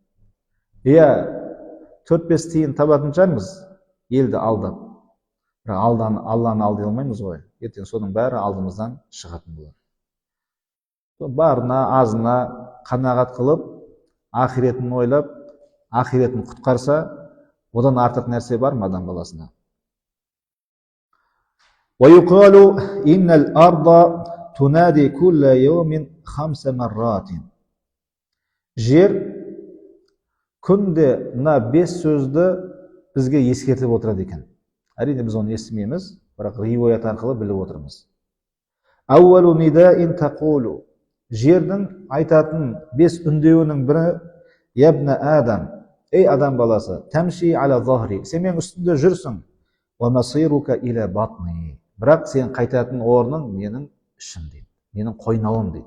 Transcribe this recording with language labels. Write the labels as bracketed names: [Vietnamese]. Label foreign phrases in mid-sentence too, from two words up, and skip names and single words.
[Kazakh] 4-5 тиын табатын шығармыз елді алдап. Бірақ Алланы алдай алмаймыз ғой. Ертең соның бәрі алдымыздан шығатын болады. Барына, азына қанағат қылып, ақиретін ойлап, ақиретін құтқарса, одан артық нәрсе бар ма адам баласына? [Arabic] ويقال إن الأرض تنادي كل يوم 5 مرات. [Kazakh] Жер күнде мына 5 сөзді бізге ескертіп отырады екен. Әрине біз оны естімейміз, бірақ риуаят арқылы біліп отырмыз. [Arabic] أول نداء تقول. [Kazakh] Жердің айтатын 5 үндеуінің бірі: [Arabic] يا ابن آدم, [Kazakh] ей адам баласы, [Arabic] تمشي على ظهري, [Kazakh] сен менің үстімде жүрсің. Бірақ сен қайтатын орның менің ішім дейді, менің қойнауым дейді.